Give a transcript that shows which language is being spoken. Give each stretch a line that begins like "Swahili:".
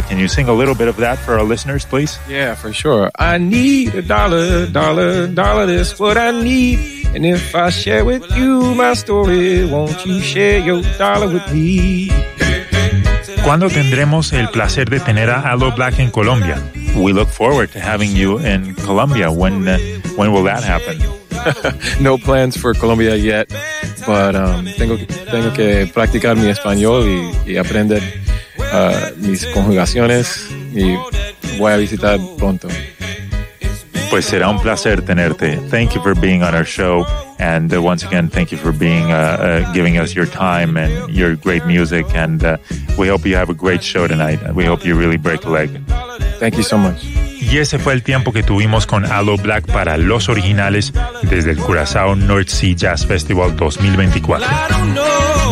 English: Can you sing a little bit of that for our listeners, please? Yeah, for sure. I need a dollar, dollar, dollar is what I need. And if I share with you my story, won't you share your dollar with me?
Spanish: ¿Cuándo tendremos el placer de tener a Aloe Black en Colombia?
English: We look forward to having you in Colombia. When will that happen? No plans for Colombia yet, but
Spanish: tengo que practicar mi español y aprender mis conjugaciones, y voy a visitar pronto. Pues será un placer tenerte.
English: Thank you for being on our show, and once again, thank you for being giving us your time and your great music, and we hope you have a great show tonight. We hope you really break a leg. Thank you so much.
Spanish: Y ese fue el tiempo que tuvimos con Aloe Black para Los Originales desde el Curazao North Sea Jazz Festival 2024.